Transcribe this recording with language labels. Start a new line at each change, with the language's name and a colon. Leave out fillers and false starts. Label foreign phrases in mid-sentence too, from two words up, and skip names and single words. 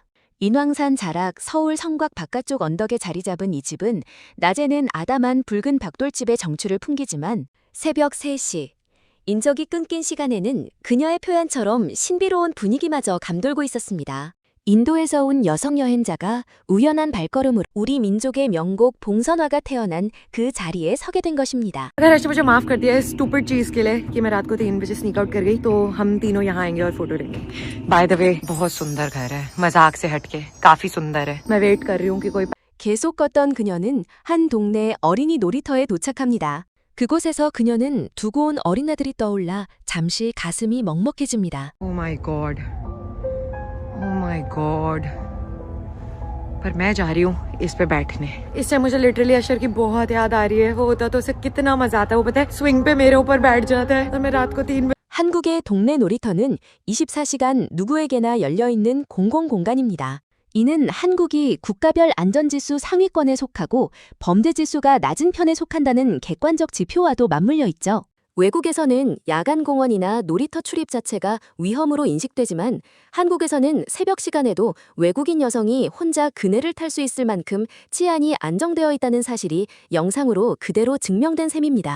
Korean: 인왕산 자락 서울 성곽 바깥쪽 언덕에 자리 잡은 이 집은 낮에는 아담한 붉은 벽돌집의 정취를 풍기지만 새벽 3시, 인적이 끊긴 시간에는 그녀의 표현처럼 신비로운 분위기마저 감돌고 있었습니다. 인도에서 온 여성 여행자가 우연한 발걸음으로 우리 민족의 명곡 봉선화가 태어난 그 자리에 서게 된 것입니다.
Hindi: अगर हर्ष मुझे माफ कर दिया इस स्टूपिड चीज के लिए कि मैं रात को 3 बजे
English: sneak out
Hindi: कर गई तो हम तीनों यहाँ आएंगे और फोटो लेंगे.
English: by the way
Hindi: बहुत सुंदर घर है मजाक से हटके काफी सुंदर है. मैं वेट कर रही हूँ कि कोई
Korean: 계속 걷던 그녀는 한 동네 어린이 놀이터에 도착합니다. 그곳에서 그녀는 두고 온 어린아들이 떠올라 잠시 가슴이 먹먹해집니다.
English: Oh my god. Oh my god.
Hindi: पर मैं जा रही हूँ इस पे बैठने. इस टाइम मुझे लिटरली अशर की बहुत याद आ रही है. वो होता तो उसे कितना मजा आता है. वो पता है स्विंग पे मेरे ऊपर बैठ जाता है और मैं रात को 3
Korean: 한국의 동네 놀이터는 24시간 누구에게나 열려있는 공공공간입니다. 이는 한국이 국가별 안전지수 상위권에 속하고 범죄지수가 낮은 편에 속한다는 객관적 지표와도 맞물려 있죠. 외국에서는 야간 공원이나 놀이터 출입 자체가 위험으로 인식되지만 한국에서는 새벽 시간에도 외국인 여성이 혼자 그네를 탈 수 있을 만큼 치안이 안정되어 있다는 사실이 영상으로 그대로 증명된 셈입니다.